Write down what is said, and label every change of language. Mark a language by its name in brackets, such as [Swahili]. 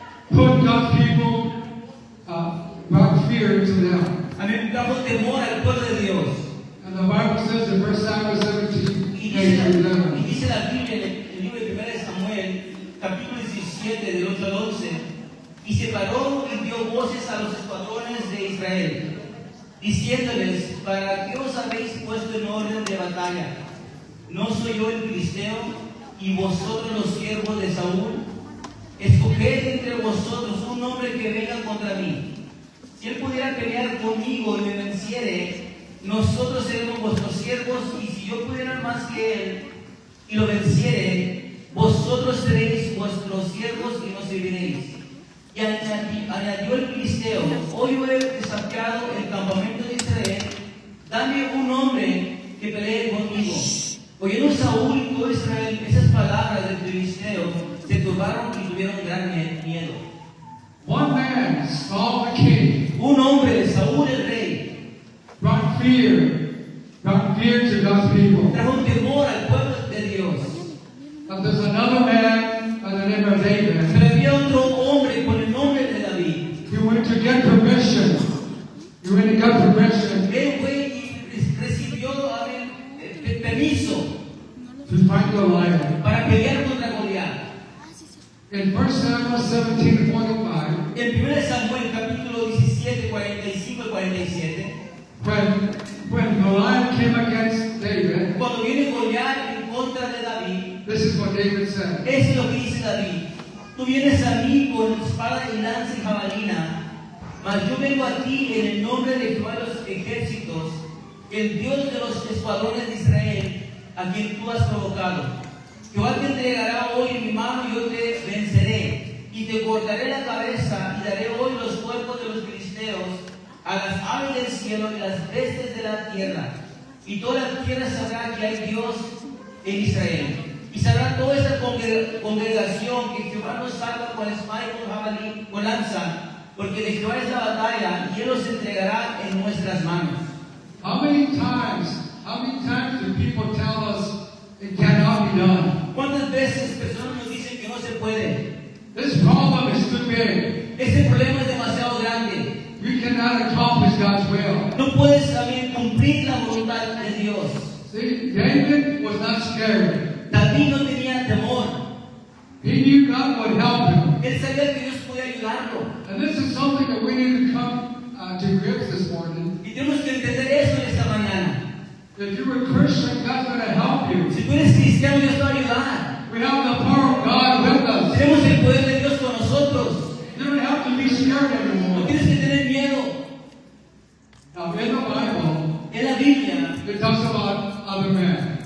[English] put God's people, brought fear to them. [Spanish] a mí me trajo temor al pueblo de Dios. [English] And the Bible says in 1 Samuel 17, [Spanish] y dice la Biblia en el libro de 1 de Samuel, capítulo 17, del 8 al 11, y se paró y dio voces a los escuadrones de Israel, diciéndoles: ¿para qué os habéis puesto en orden de batalla? ¿No soy yo el filisteo y vosotros los siervos de Saúl? Escoged entre vosotros un hombre que venga contra mí. Si él pudiera pelear conmigo y me venciere, nosotros seremos vuestros siervos, y si yo pudiera más que él y lo venciere, vosotros seréis vuestros siervos y nos serviréis. Y añadió el filisteo: hoy yo he desafiado el campamento de Israel, dame un hombre que pelee conmigo. Oyendo Saúl y todo Israel esas palabras del filisteo, se turbaron y tuvieron gran miedo. [English] One man, Saul the king, [Spanish] Un hombre, Saúl el rey, [English] brought fear to God's people. [Spanish] trajo un temor al pueblo de Dios. [English] But there's another man by the name of David. [Spanish] Pero había otro hombre con el nombre de David. [English] He went to get permission. He went to get permission [Spanish] Él fue y recibió permiso [English] to fight Goliath. [Spanish] para pelear contra Goliat. [English] In 1 Samuel 17:45, [Spanish] En 1 Samuel capítulo 17, 45 y 47, [English] when Goliath came against David, [Spanish] cuando viene Goliat en contra de David, [English] this is what David said. [Spanish] eso es lo que dice David: tú vienes a mí con espada y lanza y jabalina, mas yo vengo a ti en el nombre de Jehová de los ejércitos, el Dios de los escuadrones de Israel, a quien tú has provocado. Jehová te entregará hoy en mi mano y yo te venceré, y te cortaré la cabeza, y daré hoy los cuerpos de los filisteos a las aves del cielo y las bestias de la tierra. Y toda la tierra sabrá que hay Dios en Israel. Y sabrá toda esta congregación que Jehová nos salva con espada y con jabalí, con lanza, porque de Jehová es la batalla, y Él los entregará en nuestras manos. [English] How many times do people tell us it cannot be done? [Spanish] ¿Cuántas veces personas nos dicen que no se puede? [English] This problem is too big. [Spanish] Este problema es demasiado grande. [English] You cannot accomplish God's will. [Spanish] No puedes también cumplir la voluntad de Dios. [English] See, David was not scared. [Spanish] David no tenía temor. [English] He knew God would help him. [Spanish] Él sabía que Dios podía ayudarlo. [English] And this is something that we need to come to grips this morning. [Spanish] Y tenemos que entender eso en esta mañana. [English] If you're a Christian, God's going to help you. [Spanish] Si tú eres cristiano, Dios te va a ayudar. [English] We have the power of God with us. [Spanish] Tenemos el poder de Dios con nosotros. [English] You don't have to be scared [Spanish] No [English] anymore. [Spanish] tienes que tener miedo. [English] Now, in the Bible, [Spanish] En la Biblia [English] it talks about other men.